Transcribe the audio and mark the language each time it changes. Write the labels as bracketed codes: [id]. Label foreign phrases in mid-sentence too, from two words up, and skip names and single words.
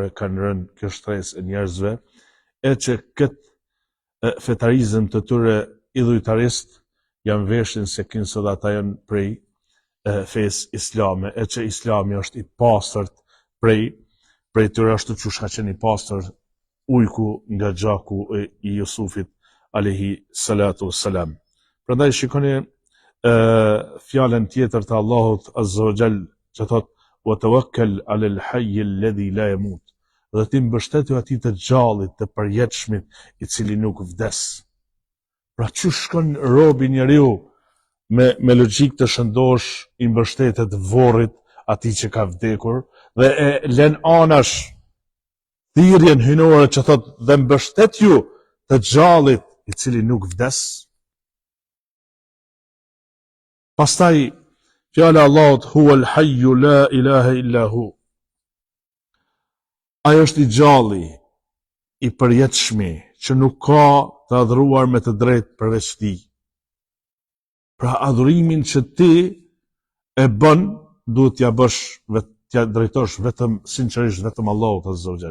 [sq] kanë rënë kjo shtresë e njerëzve, e që këtë fetarizëm të tyre idhujtarist janë veshin se kinë sot ata janë prej fesë islame, e që islami është i pastërt prej tyre, ashtu që ka qenë i pastër ujku nga gjaku i Jusufit [ar] عليه الصلاة والسلام. [sq] Prandaj shikoni fjalën tjetër të Allahut [ar] عز وجل [sq] që thot [ar] وتوكل على الحي الذي لا يموت. [sq] Dhe ti mbështetu atij të gjallit, të përjetshmit, i cili nuk vdes. Pra që shkon robi njeriu me logjik të shëndosh i mbështetet vorrit atij që ka vdekur dhe e lën anash thirrjen hynore që thot dhe mbështet ju të gjallit i cili nuk vdes. Pastaj fjala e Allahut [ar] هو الحي لا إله إلا هو. [sq] Ai është i gjalli, i përjetshmi, që nuk ka të adhuruar me të drejtë përveç tij. Pra adhurimin që ti e bën, duhet t'ja bësh, t'ja drejtosh vetëm sinqerisht vetëm Allahut [ar] عز وجل.